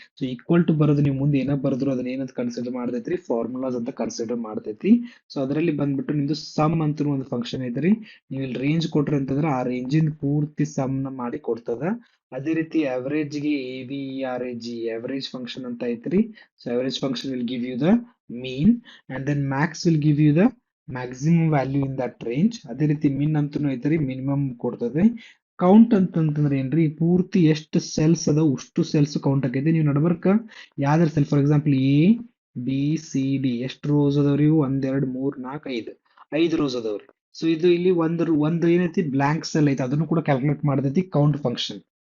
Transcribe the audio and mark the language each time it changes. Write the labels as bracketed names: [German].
[Kannada] So equal to ಬರೋದು ನೀವು ಮುಂದೆ ಏನೋ ಬರೆದ್ರು ಅದನ್ನ ಏನಂತ ಕನ್ಸಿಡರ್ ಮಾಡ್ತೈತ್ರಿ, ಫಾರ್ಮುಲಾಸ್ ಅಂತ ಕನ್ಸಿಡರ್ ಮಾಡ್ತೈತಿ. ಸೊ ಅದರಲ್ಲಿ ಬಂದ್ಬಿಟ್ಟು ನಿಮ್ದು ಸಮ್ ಅಂತ ಒಂದು ಫಂಕ್ಷನ್ ಐತ್ರಿ. ನೀವು ಇಲ್ಲಿ ರೇಂಜ್ ಕೊಟ್ರಿ ಅಂತಂದ್ರೆ ಆ ರೇಂಜಿನ ಪೂರ್ತಿ ಸಮ್ ನ ಮಾಡಿ ಕೊಡ್ತದ. ಅದೇ ರೀತಿ average ಗೆ AVERAG average function ಅಂತ ಐತ್ರಿ. [English] So average function will give you the mean and then max will give you the maximum value in that range. [Kannada] ಅದೇ ರೀತಿ min ಅಂತೂ ಐತ್ರಿ, ಮಿನಿಮಮ್ ಕೊಡ್ತದೆ. ಕೌಂಟ್ ಅಂತಂದ್ರೆ ಏನ್ರಿ, ಪೂರ್ತಿ ಎಷ್ಟು ಸೆಲ್ಸ್ ಅದಾವ ಅಷ್ಟು ಸೆಲ್ಸ್ ಕೌಂಟ್ ಆಕೈತಿ. ನೀವು ನಡ್ಬರ್ಕ ಯಾವ್ದಾರ ಸೆಲ್ ಫಾರ್ ಎಕ್ಸಾಂಪಲ್ ABCD ಎಷ್ಟು ರೋಸ್ ಅದಾವ್ರಿ? 1 2 3 4 5 ರೋಸ್ ಅದಾವ್ರಿ. ಸೊ ಇದು ಇಲ್ಲಿ ಒಂದು ಏನೈತಿ ಬ್ಲಾಂಕ್ ಸೆಲ್ ಐತಿ, ಅದನ್ನು ಕೂಡ ಕ್ಯಾಲ್ಕುಲೇಟ್ ಮಾಡತೈತಿ ಕೌಂಟ್ ಫಂಕ್ಷನ್.